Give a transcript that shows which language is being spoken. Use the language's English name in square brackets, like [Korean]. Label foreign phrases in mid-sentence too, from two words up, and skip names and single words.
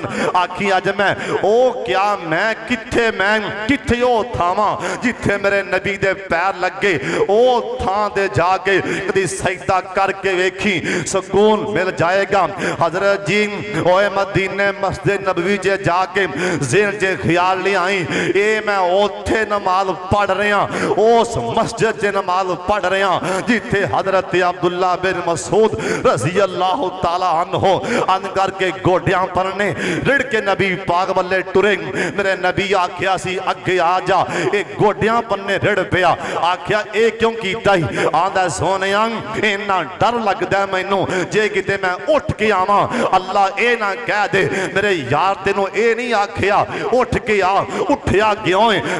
[Punjabi] آکھی اج میں او کیا میں کتھے او تھاواں جتھے میرے نبی دے پیر لگے، او تھاں دے جا کے کدی سجدہ کر کے ویکھی، سکون مل جائے گا. حضرت جی اوئے مدینے مسجد نبوی چ جا کے ذہن چ خیال لے آئی، یہ میں اوتھے نماز پڑھ رہا، اس مسجد چ نماز پڑھ رہا جتھے حضرت عبداللہ بن مسعود [Arabic] رضي الله تعالى عنه [Punjabi] ان کر کے گوڈیاں پرنے رڑھ کے نبی پاک ولّے ٹرے. میرے نبی آکھیا سی اگے آ جا، یہ گوڈیاں پنّے رڑھ پیا. آکھیا یہ کیوں کیتا ای? آندا سونے اِنّا ڈر لگدا مینوں جے کتے میں اٹھ کے آواں اللہ یہ نہ کہہ دے میرے یار تینوں یہ نہیں آکھیا اٹھ کے آ، اٹھیا کیوں ہے?